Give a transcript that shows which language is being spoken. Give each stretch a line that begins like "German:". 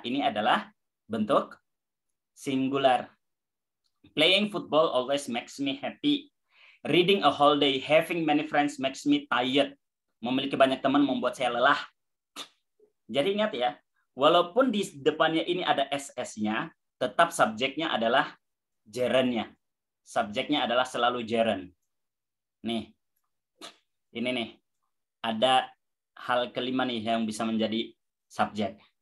Indonesian: Ini adalah bentuk singular.
English: Playing football always makes me happy. Reading a whole day, having many friends makes me tired.
Indonesian: Memiliki banyak teman membuat saya lelah. Jadi ingat ya, walaupun di depannya ini ada SS-nya, tetap subjeknya adalah gerundnya. Subjeknya adalah selalu gerund. Nih, ini nih. Ada hal kelima nih yang bisa menjadi subjek.